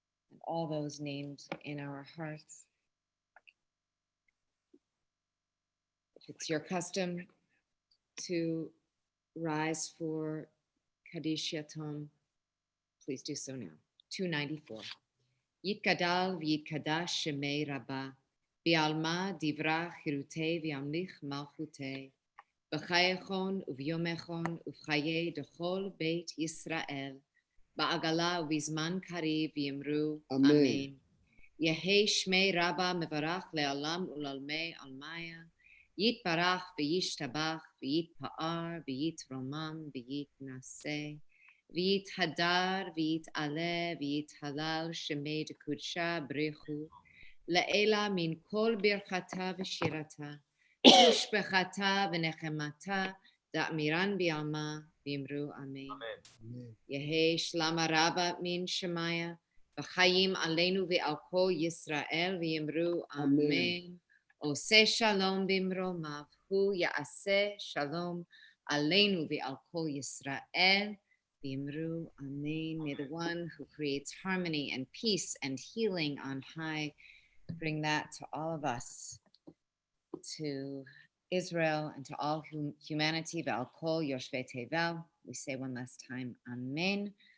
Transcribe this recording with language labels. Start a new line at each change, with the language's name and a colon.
English: And all those names in our hearts. If it's your custom to rise for Kaddish Yatom, please do so now. 294.
Aramaic: יתגדל ויתקדש שמי רבה, בעלמא דברה חירותי וימליך מלכותי, בחייכון וביומכון ובחיי דכל בית ישראל, בעגלה ובזמן קריב יאמרו אמן. אמן. יהי שמי רבה מברך לעולם ולעולמי עלמיה, יתברך וישתבח ויתפאר ויתרומם ויתנשא, ויתהדר ויתעלה ויתהלל שמי דקודשה בריחו, לעילה מן כל ברכתה ושירתה, תשבחתה ונחמתה, דאמירן בעלמא ואמרו אמן. יהי שלמה רבה מן שמיה, וחיים עלינו ועל כל ישראל ויאמרו אמן.
Hebrew: עושה שלום במרומיו, הוא יעשה שלום עלינו ועל כל ישראל. V'imru amen.
English: May the one who creates harmony and peace and healing on high bring that to all of us, to Israel and to all humanity.
Hebrew: Ve'al kol yoshvei tevel.
English: We say one last time, amen.